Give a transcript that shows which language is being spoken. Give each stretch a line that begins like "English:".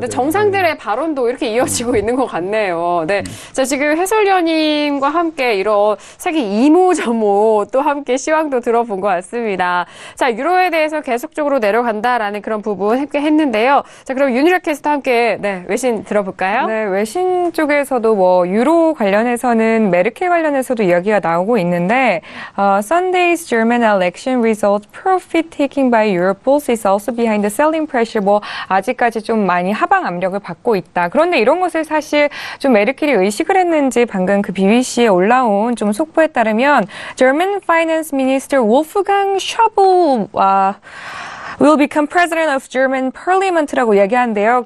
Korean: 네, 정상들의 발언도 이렇게 이어지고 있는 것 같네요. 네. 자, 지금 해설위원님과 함께 이런 세계 이모저모 또 함께 시황도 들어본 것 같습니다. 자, 유로에 대해서 계속적으로 내려간다라는 그런 부분 함께 했는데요. 자, 그럼 윤희락 캐스터 함께 외신 들어볼까요? 네, 외신 쪽에서도 뭐 유로 관련해서는 메르켈 관련해서도 이야기가 나오고 있는데
English: Sunday's German election results profit taking by Europe bulls is also behind the selling pressure.
Korean: 뭐 아직까지 좀 많이 하방 압력을 받고 있다. 그런데 이런 것을 사실 좀 메르켈이 의식을 했는지 방금 그 BBC에 올라온 좀 속보에 따르면
English: German Finance Minister Wolfgang Schäuble will become president of German Parliament
Korean: 라고 얘기하는데요.